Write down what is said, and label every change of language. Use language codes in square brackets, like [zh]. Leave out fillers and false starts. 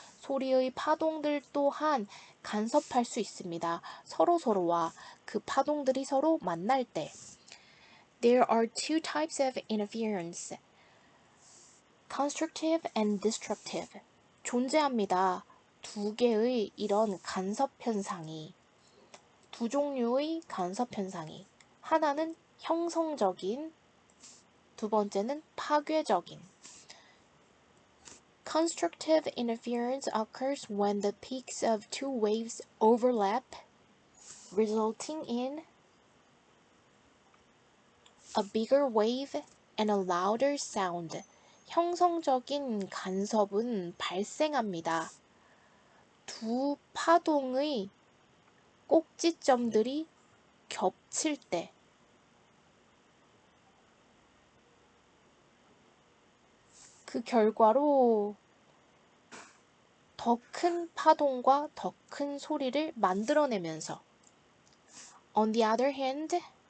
[ko] 소리의 파동들 또한 간섭할 수 있습니다. 서로와 그 파동들이 서로 만날 때 [en] There are two types of interference. Constructive and destructive. [ko] 존재합니다. 두 개의 이런 간섭 현상이. 두 종류의 간섭 현상이. 하나는 형성적인, 두 번째는 파괴적인. [en] Constructive interference occurs when the peaks of two waves overlap, resulting in a bigger wave and a louder sound. [ko] 형성적인 간섭은 발생합니다. 두 파동의 꼭지점들이 겹칠 때 그 결과로 더 큰 파동과 더 큰 소리를 만들어내면서 [en] On the other hand,